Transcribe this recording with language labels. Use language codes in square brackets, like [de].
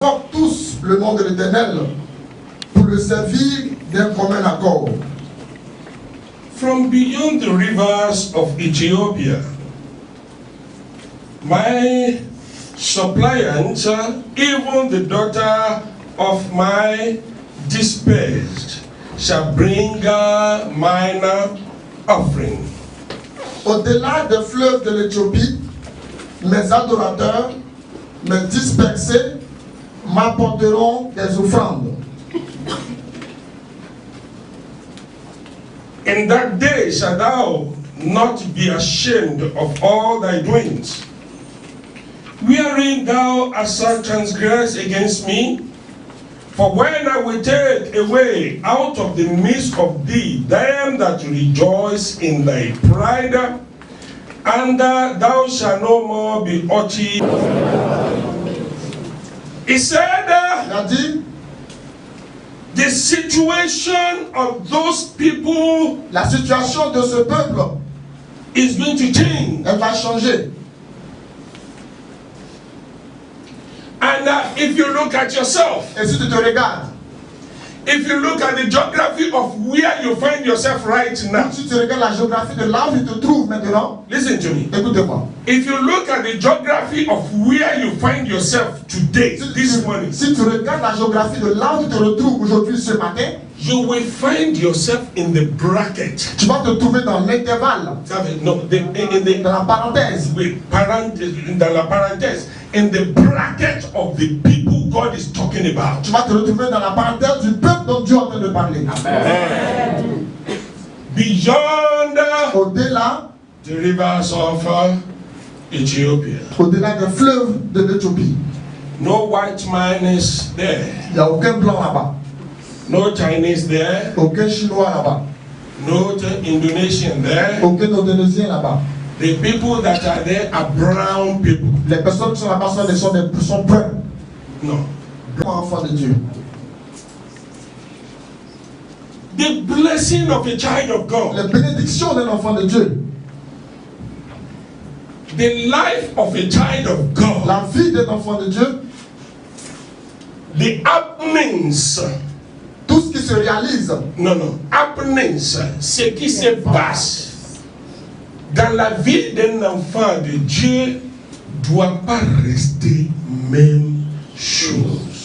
[fr] Portent tous le nom de l'Éternel pour le servir d'un commun accord. [en] From beyond the rivers of Ethiopia, my suppliants, even the daughter of my dispersed, shall bring mine offering. [fr] Au-delà des fleuves de l'Éthiopie, mes adorateurs, mes dispersés, m'apporteront des offrandes. [en] In that day shalt thou not be ashamed of all thy doings, wherein thou hast transgressed against me. For when I will take away out of the midst of thee them that rejoice in thy pride, and thou shalt no more be haughty. He said, [fr] Il a dit, [en] the situation of those people [fr] la situation de ce peuple, [en] is going to change. [fr] elle va changer. [en] And if you look at yourself, [fr] Et si tu te regardes, [en] if you look at the geography of where you find yourself right now, [fr] si tu regardes la géographie de là où tu te trouves maintenant, [en] listen to me. [fr] écoutez-moi. [en] If you look at the geography of where you find yourself today, this morning, [fr] Si tu regardes la géographie de là où tu te retrouves aujourd'hui, ce matin, [en] you will find yourself in the bracket. [fr] tu vas te trouver dans l'intervalle, [en] No, [fr] dans la parenthèse, dans la parenthèse, [en] in the bracket of the people God is talking about. [fr] tu vas te retrouver dans la parenthèse du peuple dont Dieu est en train de parler. [en] Amen. Beyond [fr] Au-delà, [en] the rivers of Ethiopia. [fr] au-delà des fleuves de l'Éthiopie, [en] No white man is there. [fr] il n'y a aucun blanc là-bas, [en] No Chinese there. [fr] aucun chinois là-bas, [en] No Indonesian there. [fr] aucun indonésien là-bas. [en] The people that are there are brown people. [fr] Les personnes qui sont là-bas sont bruns, [en] No. [fr] blancs enfants de Dieu. [en] The blessing of a child of God. [fr] Les bénédictions d'un enfant de Dieu, [en] The life of a child of God. [fr] la vie d'un enfant de Dieu, [en] The happenings. [fr] tout ce qui se réalise, [en] Happenings. [fr] Ce qui se passe dans la vie d'un enfant de Dieu doit pas rester même chose.